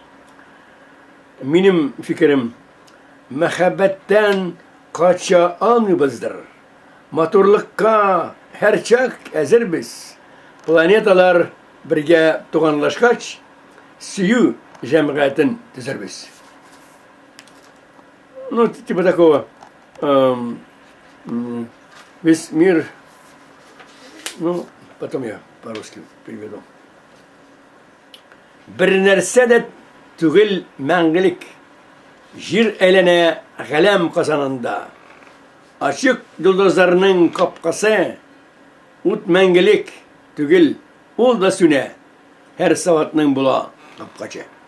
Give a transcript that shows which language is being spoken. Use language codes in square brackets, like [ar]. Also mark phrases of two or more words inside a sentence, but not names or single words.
[tt] Минем фикерем, мәхәббәттән кача алмыйбыздыр. Матурлыкка һәрчак әзербез. Планеталар бергә туганлашкач, сөю җәмгыятен төзербез. [ru] Ну, типа такого, весь мир, ну, потом я по-русски переведу. [tt] Бер нәрсә дә түгел мәңгелек, җир әйләнә галәм казанында. Ачык йолдызларның капкасы, ут мәңгелек түгел, ул да сүнә, һәр саватның була капкачы.